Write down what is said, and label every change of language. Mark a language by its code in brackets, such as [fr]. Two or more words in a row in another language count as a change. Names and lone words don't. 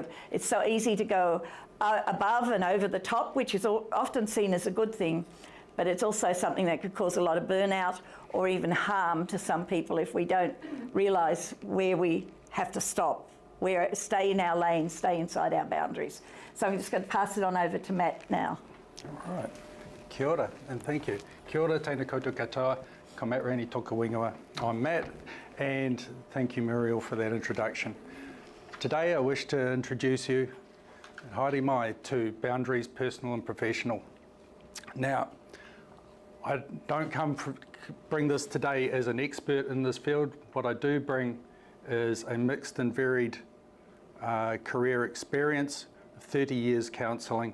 [en] It's so easy to go above and over the top, which is often seen as a good thing, but it's also something that could cause a lot of burnout or even harm to some people if we don't realise where we have to stop, stay in our lane, stay inside our boundaries. So I'm just going to pass it on over to Matt now. All right. [mi] Kia ora, [en] and thank you. [mi] Kia ora, tēnā koutou katoa, ko Matt Rainey toka wingoa. [en] I'm Matt, and thank you, Muriel, for that introduction. Today I wish to introduce you, [mi] haere mai, [en] to boundaries, personal and professional. Now, I don't bring this today as an expert in this field. What I do bring is a mixed and varied career experience, 30 years counselling.